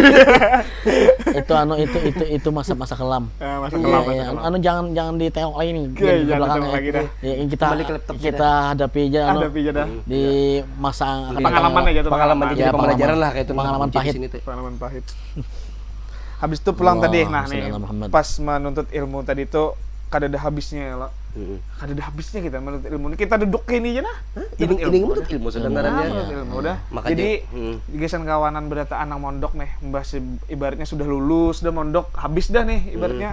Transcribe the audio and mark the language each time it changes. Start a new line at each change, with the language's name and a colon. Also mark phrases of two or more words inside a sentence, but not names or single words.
Banjar: Itu masa kelam. Masa Iya, kelam. iya. Anu jangan ditengok lagi nih. Iya, Di jangan belakangnya. ditengok lagi dah. Ya, yang Kembali ke laptop kita hadapi aja anu Hadapi aja dah. di masa akan datang. Pengalaman aja tuh. Pengalaman jadi Ya, pembelajaran lah kayak itu. pengalaman Di pahit. sini tuh. Pengalaman pahit. Habis itu pulang Allah, tadi, nah nih Sayyidina Muhammad. pas menuntut ilmu tadi tuh kada ada habisnya ya, kada ada habisnya kita menuntut ilmu. Kita duduk kayak ini aja nah. Ini menuntut ilmu sebenarnya. Menuntut ilmu udah. Makanya, Jadi gesan kawanan berata anak mondok nih, membahas ibaratnya sudah lulus, sudah mondok, habis dah nih ibaratnya.